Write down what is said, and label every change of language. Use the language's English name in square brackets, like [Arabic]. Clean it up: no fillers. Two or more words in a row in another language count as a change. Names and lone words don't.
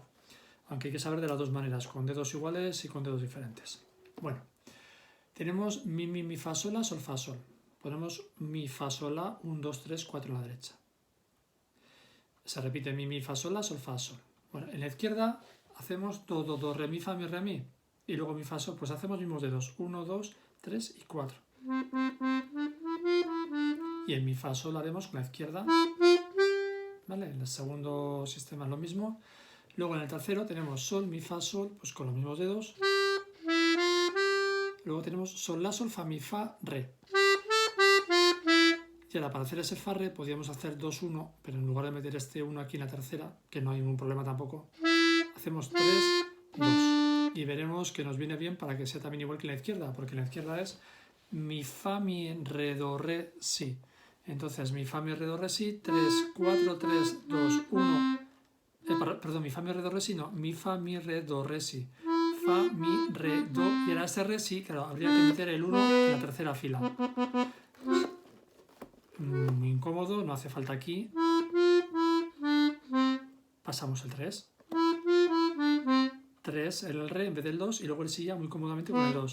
[Spanish] Aunque hay que saber de las dos maneras, con dedos iguales y con dedos diferentes. Bueno, tenemos mi, mi, fa, sol, la, sol, fa, sol. Ponemos mi, fa, sol, la, 1, 2, 3, 4 en la derecha. Se repite mi, fa, sol, la, sol, fa, sol. Bueno, en la izquierda hacemos do, do, do, re, mi, fa, mi, re, mi. Y luego mi, fa, sol, pues hacemos mismos dedos, 1, 2, 3 y 4. Y en mi, fa, sol haremos con la izquierda. ¿Vale? En el segundo sistema es lo mismo. Luego en el tercero tenemos sol, mi, fa, sol, pues con los mismos dedos. Luego tenemos sol, la, sol, fa, mi, fa, re. Y ahora para hacer ese fa, re podríamos hacer 2, 1, pero en lugar de meter este 1 aquí en la tercera, que no hay ningún problema tampoco, hacemos 3, 2. Y veremos que nos viene bien para que sea también igual que en la izquierda, porque en la izquierda es mi, fa, mi, re, do, re, si. Entonces mi, fa, mi, re, do, re, si, 3, 4, 3, 2, 1. Perdón, mi, fa, mi, re, do, re, si, no, mi, fa, mi, re, do, re, si. Fa, mi, re, do, y ahora este re, si, claro, habría que meter el 1 en la tercera fila. Muy incómodo, no hace falta aquí. Pasamos el 3. 3 el re en vez del 2 y luego el si ya muy cómodamente con el 2.